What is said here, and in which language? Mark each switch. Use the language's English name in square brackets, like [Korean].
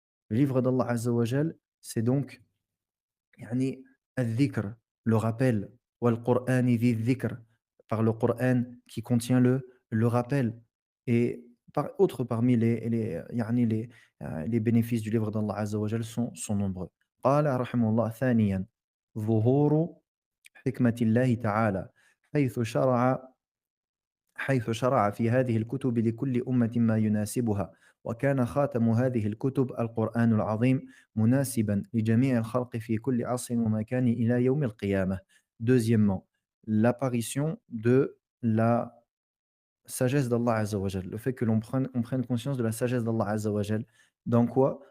[French] Le livre d'Allah azza wa jal, c'est donc [Arabic] يعني الذكر, [French] le rappel, [Arabic] والقرآن ذي الذكر, [French] par le Coran qui contient le rappel. Et autres parmi يعني les bénéfices du livre d'Allah Azza wa Jal sont nombreux. [Arabic] قال رحمه الله ثانيا ظهور حكمة الله تعالى حيث شرع حيث شرع في هذه الكتب لكل أمة ما يناسبها وكان خاتم هذه الكتب القرآن العظيم مناسبا لجميع الخلق في كل عصر ومكان إلى يوم القيامة. [French] Deuxièmement, l'apparition de la sagesse d'Allah Azza wa Jal, le fait que on prenne conscience de la sagesse d'Allah Azza wa Jal. Dans quoi?